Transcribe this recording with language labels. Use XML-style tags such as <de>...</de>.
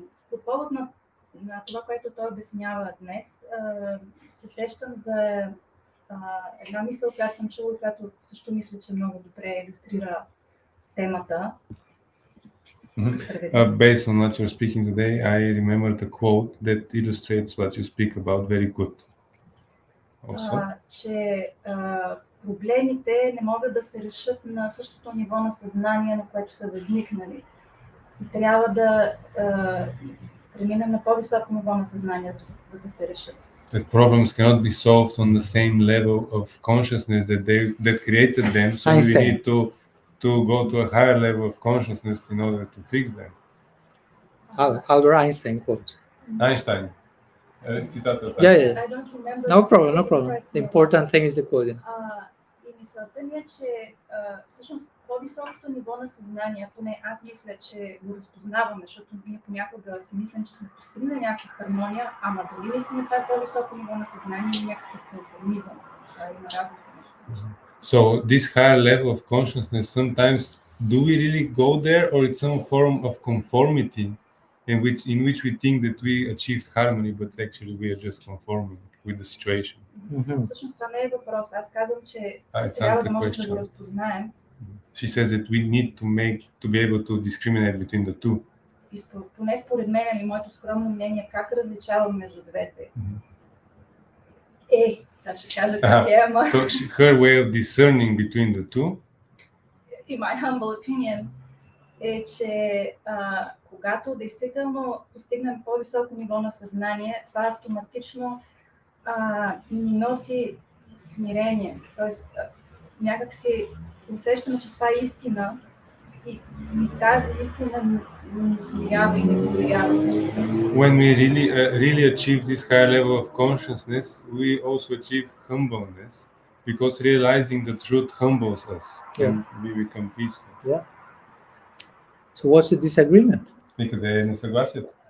<bg>По повод на това, което той обяснява днес, се сещам за една мисъл, която съм чула, която също мисля, че много добре илюстрира темата.</bg> <en>Based on what you're speaking today, I remembered a quote that illustrates what you speak about very good. Also,</en> <bg>че проблемите не могат да се решат на същото ниво на съзнание, на което са възникнали. И трябва да преминем на по-високо ниво на съзнание, за да се решат.</bg> <en>that problems cannot be solved on the same level of consciousness that created them, so we need to go to a higher level of consciousness in order to fix them. Albert Einstein quote.</en> <bg>Einstein. Цитата.</bg> <en>Yeah. I don't remember. No problem. The important thing is the quote.</en> <bg>И мисълта ми е, че всъщност по-високото ниво на съзнание, поне аз мисля, че го разпознаваме, защото ние понякога си мислим, че сме постигнали някаква хармония, ама дали наистина това е по-високо ниво на съзнание и някакъв конформизъм. Има разлика между това.</bg> <en>So this higher level of consciousness, sometimes do we really go there, or it's some form of conformity in which we think that we achieved harmony, but actually we are just conforming with the situation.</en> <bg>Всъщност това не е въпрос. Аз казвам, че трябва да можем да го разпознаем.</bg> <en>She says that we need to be able to discriminate between the two.</en> <bg>И поне според мен, или моето скромно мнение, как различавам между двете. Сега ще кажа как е, ама...</bg> <en>So her way of discerning between the two, in my humble opinion,</en> <bg>е, че когато действително постигнем по-високо ниво на съзнание, това автоматично ни носи смирение. Тоест, някак си усещаме, че това е истина и тази истина ни смирява и ни доверява.</bg> <en>When we really achieve this higher level of consciousness, we also achieve humbleness, because realizing the truth humbles us, and we become peaceful. Yeah. So what's the disagreement?</en> <bg>Никъде е несъгласието.</bg>